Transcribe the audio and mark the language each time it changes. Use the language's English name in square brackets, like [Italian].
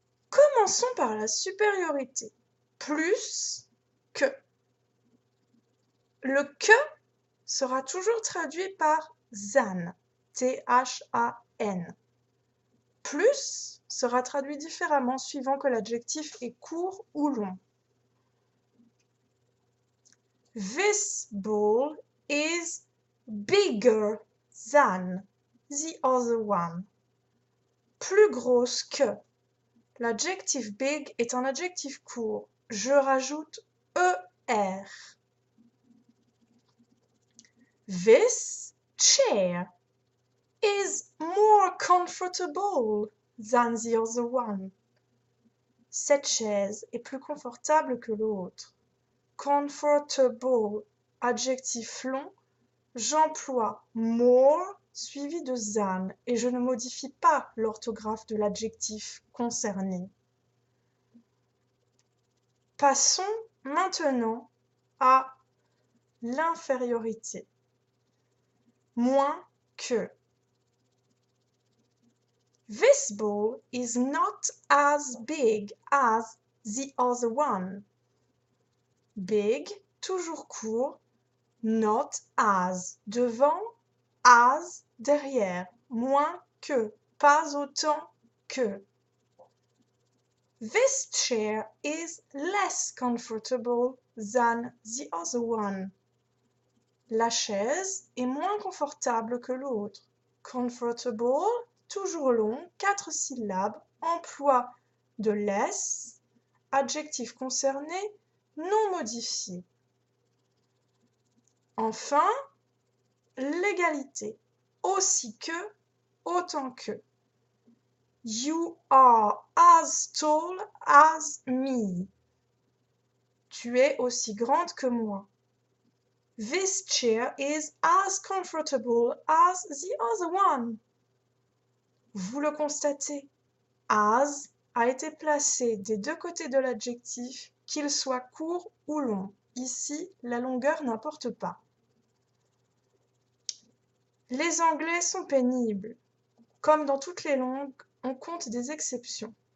[French] Commençons par la supériorité. Plus que. Le que sera toujours traduit par than, T-H-A-N. Plus sera traduit différemment suivant que l'adjectif est court ou long. [English] This ball is bigger than the other one. [French] Plus grosse que. L'adjectif big est un adjectif court. Je rajoute ER. [English] This chair is more comfortable than the other one. [French] Cette chaise est plus confortable que l'autre. Comfortable, adjectif long, j'emploie more suivi de than et je ne modifie pas l'orthographe de l'adjectif concerné. Passons maintenant à l'infériorité. Moins que. [English] This ball is not as big as the other one. [French] Big, toujours court, not as, devant, as, derrière, moins que, pas autant que. [English] This chair is less comfortable than the other one. [French] La chaise est moins confortable que l'autre. Comfortable, toujours long, 4 syllabes, emploi de less, adjectif concerné, non modifié. Enfin, l'égalité. Aussi que, autant que. [English] You are as tall as me. [French] Tu es aussi grande que moi. [English] This chair is as comfortable as the other one. [French] Vous le constatez, as a été placé des 2 côtés de l'adjectif, qu'il soit court ou long. Ici, la longueur n'importe pas. Les anglais sont pénibles. Comme dans toutes les langues, on compte des exceptions.